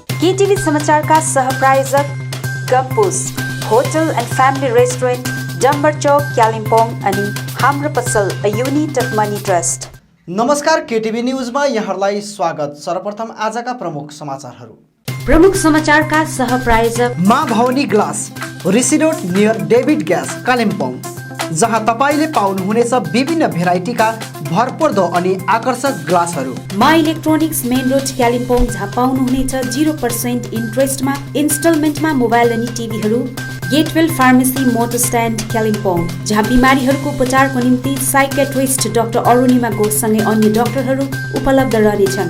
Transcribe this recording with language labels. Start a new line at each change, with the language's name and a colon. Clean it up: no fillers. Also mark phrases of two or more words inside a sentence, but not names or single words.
Nepali: केटीभी समाचार का सहप्रायोजक गम्पुस होटल एंड फैमिली रेस्टोरेंट डम्बर चौक कालिम्पोङ अनि हाम्रो पसल अ युनिट अफ मनी ट्रस्ट। नमस्कार, केटीभी न्यूजमा यहाँहरूलाई स्वागत। सर्वप्रथम आजका प्रमुख समाचारहरू। प्रमुख समाचार का सहप्रायोजक माँ भवानी ग्लास ऋषि रोड नियर डेभिड ग्यास कालिम्पोङ, जहाँ तपाईले पाउनुहुनेछ विभिन्न भेराइटीका भरपर्दो अनि आकर्षक ग्लासहरू। मा इलेक्ट्रोनिक्स मेन रोड कालिम्पोङ, जहाँ पाउनुहुनेछ 0% इन्ट्रेस्टमा इन्स्टलमेन्टमा मोबाइल अनि टिभीहरू। गेटवेल फार्मेसी मोटर स्ट्यान्ड कालिम्पोङ, जहाँ बिमारीहरूको उपचारको निम्ति साइकेट्रिस्ट डाक्टर अरुणिमा घोषसँगै अन्य डाक्टरहरू उपलब्ध रहनेछन्।